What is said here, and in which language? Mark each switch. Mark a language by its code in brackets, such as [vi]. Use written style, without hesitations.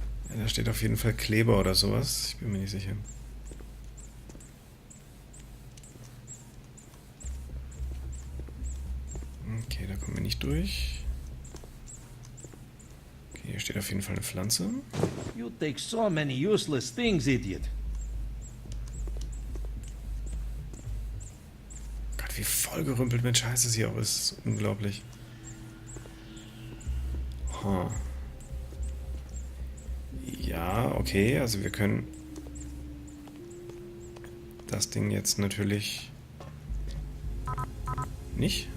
[de] Ja, da steht auf jeden Fall Kleber oder sowas. Ich bin mir nicht sicher. Okay, da kommen wir nicht durch. Okay, hier steht auf jeden Fall eine Pflanze. [en] You take so many useless things, idiot. [de] Gott, wie vollgerümpelt mit Scheiße es hier auch ist. Das ist unglaublich. Huh. Ja, okay, also wir können das Ding jetzt natürlich nicht?